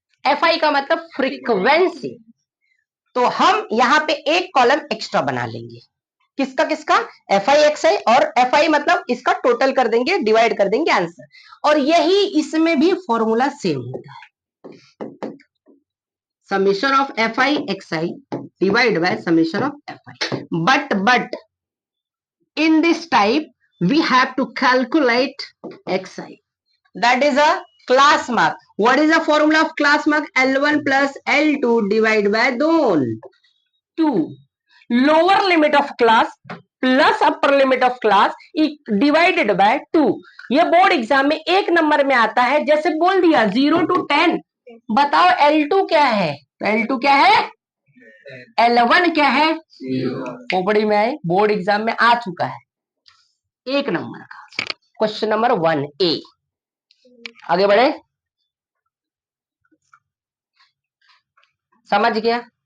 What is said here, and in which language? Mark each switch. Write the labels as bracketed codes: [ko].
[hi] F I का मतलब frequency. तो हम यहाँ पे एक कॉलम एक्स्ट्रा बना लेंगे, किसका किसका, एफ आई एक्स आई, और एफ आई मतलब इसका टोटल कर देंगे, डिवाइड कर देंगे आंसर। और यही इसमें भी फॉर्मूला सेम होता है, summation of F I x I divide by summation of F I. [en] But in this type we have to calculate xi, that is a class mark. What is the formula of class mark, L1 plus L2 divided by 2, lower limit of class plus upper limit of class divided by 2। [hi] ये board exam में 1 number में आता है, जैसे बोल दिया 0 to 10। बताओ L2 क्या है, L2 क्या है, L1 क्या है, खोपड़ी में आए, बोर्ड एग्जाम में आ चुका है 1 नंबर का। क्वेश्चन नंबर 1A, आगे बढ़े, समझ गया।